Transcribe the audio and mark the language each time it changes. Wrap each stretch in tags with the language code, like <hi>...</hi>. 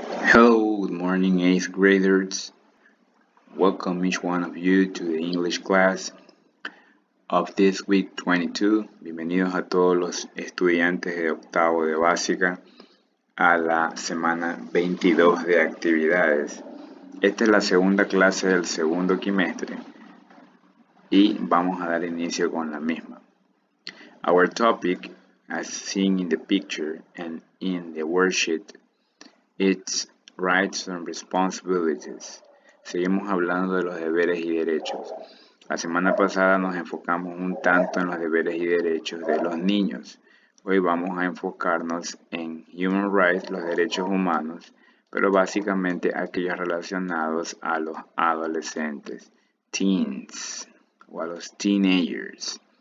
<en>Hello, good morning, 8th graders. Welcome each one of you to the English class of this week 22.</en> <es>Bienvenidos a todos los estudiantes de octavo de básica a la semana 22 de actividades. Esta es la segunda clase del segundo quimestre y vamos a dar inicio con la misma.</es> <en>Our topic, as seen in the picture and in the worksheet, it's rights and responsibilities.</en> <es>Seguimos hablando de los deberes y derechos. La semana pasada nos enfocamos un tanto en los deberes y derechos de los niños. Hoy vamos a enfocarnos en human rights, los derechos humanos, pero básicamente aquellos relacionados a los adolescentes, teens, o a los teenagers.</es>